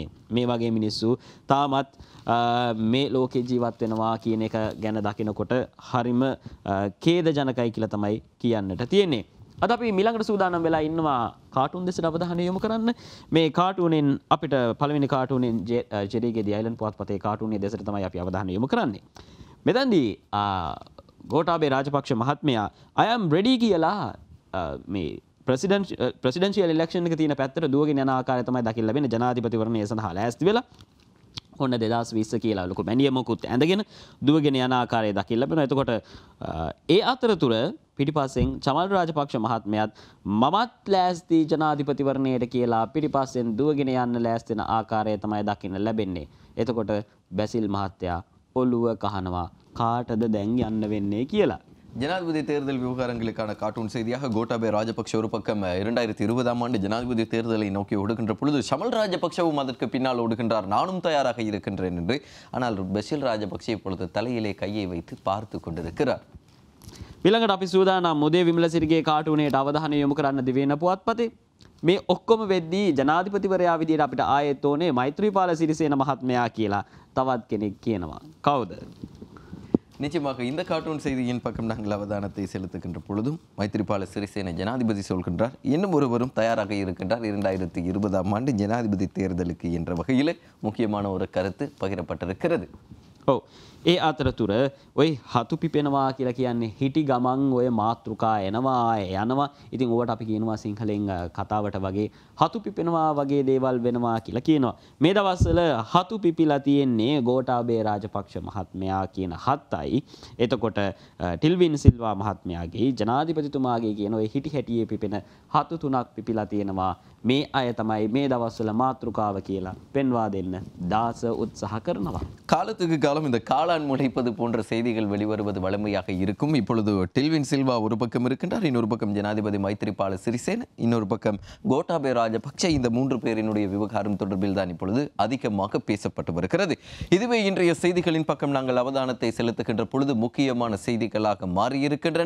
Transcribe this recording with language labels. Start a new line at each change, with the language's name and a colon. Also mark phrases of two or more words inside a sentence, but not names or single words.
Sinhala: මේ වගේ මිනිස්සු තාමත් මේ ලෝකේ ජීවත් වෙනවා කියන එක ගැන දකිනකොට හරිම ඛේදජනකයි කියලා තමයි කියන්නට තියෙන්නේ. අද අපි මිලඟට සූදානම් වෙලා ඉන්නවා කාටුන් දෙසට අවධානය යොමු කරන්න. මේ කාටුනෙන් අපිට පළවෙනි කාටුනෙන් ජෙරිගේ දී අයිලන්ඩ් පුවත්පතේ කාටුනේ දෙසට තමයි අපි අවධානය යොමු කරන්නේ. මෙතනදී ගෝඨාභය රාජපක්ෂ මහත්මයා
English: I am ready
Sinhala: කියලා මේ
English: presidential election
Sinhala: එක තියෙන පැත්තට දුවගෙන යන ආකාරය තමයි දකින්න ලැබෙන්නේ. ජනාධිපතිවරණය සඳහා ලෑස්ති වෙලා ඔන්න 2020 කියලා ලොකු මැනියමකුත් ඇඳගෙන දුවගෙන යන ආකාරය දකින්න ලැබෙනවා. එතකොට ඒ අතරතුර පිටිපස්සෙන් චමල් රාජපක්ෂ මහත්මයාත් මමත් ලෑස්ති ජනාධිපතිවරණයට කියලා පිටිපස්සෙන් දුවගෙන යන්න ලෑස්ති වෙන ආකාරය තමයි දකින්න ලැබෙන්නේ. එතකොට බැසිල් මහත්තයා ඔළුව කහනවා කාටද දැන් යන්න වෙන්නේ කියලා.
Tamil: ஜனாதிபதி தேர்தல் விவகாரங்களுக்கான கார்ட்டூன் செய்தியாக கோட்டாபய ராஜபக்ஷ ஒரு பக்கம் 2020ஆம் ஆண்டு ஜனாதிபதி தேர்தலை நோக்கி ஓடுகின்ற பொழுது ஷமல் ராஜபக்ஷவும் அதற்கு பின்னால் ஓடுகின்றார். நானும் தயாராக இருக்கின்றேன் என்று. ஆனால் பசில் ராஜபக்ஷ இப்பொழுது தலையிலே கையை வைத்து பார்த்து கொண்டிருக்கிறார்.
Sinhala: ඊළඟට අපි සූදානම් උදේ විමලසිරිගේ කාටුනේට අවධානය යොමු කරන්න දිවෙන පුවත්පතේ මේ ඔක්කොම වෙද්දී ජනාධිපතිවරයා විදියට අපිට ආයෙත් ඕනේ මෛත්‍රීපාල සිරිසේන මහත්මයා කියලා තවත් කෙනෙක් කියනවා. කවුද?
Tamil: நிச்சயமாக இந்த கார்ட்டூன் செய்தியின் பக்கம் நாங்கள் அவதானத்தை செலுத்துகின்ற பொழுதும் மைத்திரிபால சிறிசேன ஜனாதிபதி சொல்கின்றார். இன்னும் ஒருவரும் தயாராக இருக்கின்றார். 2020ஆம் ஆண்டு ஜனாதிபதி தேர்தலுக்கு என்ற வகையில் முக்கியமான ஒரு கருத்து பகிரப்பட்டிருக்கிறது.
Sinhala: ඔව් ඒ අතරතුර ඔය හතු පිපෙනවා කියලා කියන්නේ හිටි ගමන් ඔය මාතෘකා එනවා යනවා. ඉතින් ඕවට අපි කියනවා සිංහලෙන් කතාවට වගේ හතු පිපෙනවා වගේ දේවල් වෙනවා කියලා කියනවා. මේ දවස්වල හතු පිපිලා තියෙන්නේ ගෝඨාභය රාජපක්ෂ මහත්මයා කියන හතයි. එතකොට ටිල්වින් සිල්වා මහත්මයාගේ ජනාධිපතිතුමාගේ කියන ඔය හිටි හැටියේ පිපෙන හතු තුනක් පිපිලා තියෙනවා. මේ අය තමයි මේ දවස්වල මාතෘකාව කියලා පෙන්වා දෙන්න දාස උත්සාහ කරනවා.
Tamil: காலத்துக்கு காலம் இந்த காளான் முளைப்பது போன்ற செய்திகள் வெளிவருவது வழமையாக இருக்கும். இப்பொழுது டில்வின் சில்வா ஒரு பக்கம் இருக்கின்றார், இன்னொரு பக்கம் ஜனாதிபதி மைத்திரிபால சிறிசேன, இன்னொரு பக்கம் கோட்டாபய ராஜபக்ஷ. இந்த 3 பேரினுடைய விவகாரம் தொடர்பில் தான் இப்பொழுது அதிகமாக பேசப்பட்டு வருகிறது. இதுவே இன்றைய செய்திகளின் பக்கம் நாங்கள் அவதானத்தை செலுத்துகின்ற பொழுது முக்கியமான செய்திகளாக மாறியிருக்கின்றன.